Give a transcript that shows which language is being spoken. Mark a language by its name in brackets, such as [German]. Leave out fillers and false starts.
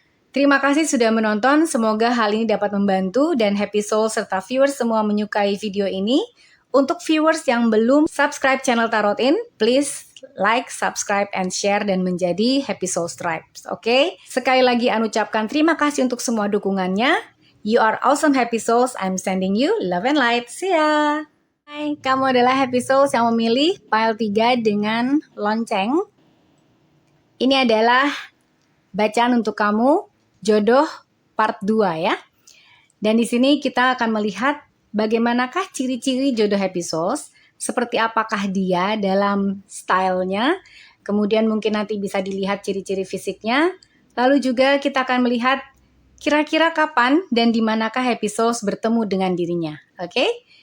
[Indonesian] Terima kasih sudah menonton, semoga hal ini dapat membantu dan Happy Souls serta viewers semua menyukai video ini. Untuk viewers yang belum subscribe channel Tarot In, [English] please like, subscribe, and share [Indonesian] dan menjadi Happy Souls Tribes. Oke? Sekali lagi An ucapkan terima kasih untuk semua dukungannya. [English] You are awesome Happy Souls. I'm sending you love and light. See ya! [Indonesian] Hai, kamu adalah Happy Souls yang memilih pile 3 dengan lonceng. Ini adalah bacaan untuk kamu, jodoh part 2 ya. Dan di sini kita akan melihat bagaimanakah ciri-ciri jodoh Happy Souls, seperti apakah dia dalam stylenya, kemudian mungkin nanti bisa dilihat ciri-ciri fisiknya, lalu juga kita akan melihat kira-kira kapan dan di manakah Happy Souls bertemu dengan dirinya. Oke?